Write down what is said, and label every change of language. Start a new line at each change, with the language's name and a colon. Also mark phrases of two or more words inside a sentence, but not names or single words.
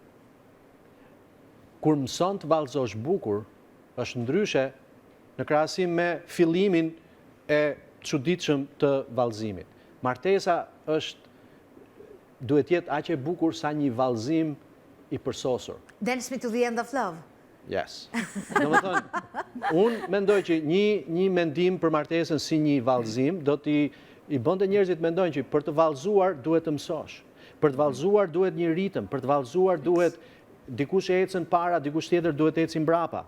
Albanian: Kur mëson të vallëzosh bukur, është ndryshe në krahasim me fillimin e çuditshëm të vallëzimit. Martesa duhet jetë aq e bukur sa një vallëzim i përsosur.
English: Dance me to the end of love. Yes.
Albanian: Do më thonë, unë mendoj që një mendim për martesën si një vallëzim, do t'i bënte njerëzit mendojnë që për të vallëzuar duhet të mësosh. Për të vallëzuar duhet një ritëm, për të vallëzuar duhet dikush e ecën para, dikush tjetër duhet ecën mbrapa.